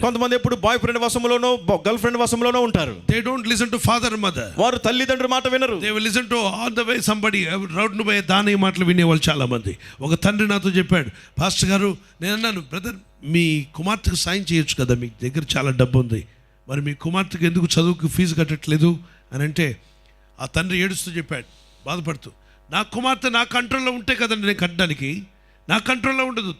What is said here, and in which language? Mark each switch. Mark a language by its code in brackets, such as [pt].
[te] కొంతమంది ఎప్పుడు boy friend వశములోనో girl friend వశములోనో ఉంటారు. [en] They don't listen to father and mother. [te] వారు తల్లిదండ్రుల మాట వినరు. [en] They will listen to on the way somebody [te] road పోయే దాని మాటలు వినేవాళ్ళు చాలా మంది. ఒక తండ్రి నాతో చెప్పాడు, పాస్టర్ గారు, నేను అన్నాను, బ్రదర్ మీ కుమార్తెకు సాయం చేయొచ్చు కదా, మీ దగ్గర చాలా డబ్బు ఉంది, మరి మీ కుమార్తెకు ఎందుకు చదువుకు ఫీజు కట్టట్లేదు అని అంటే ఆ తండ్రి ఏడుస్తూ చెప్పాడు, బాధపడుతూ, నా కుమార్తె నా కంట్రోల్లో ఉంటే కదండి నేను కట్టడానికి. నా కంట్రోల్లో ఉండదు.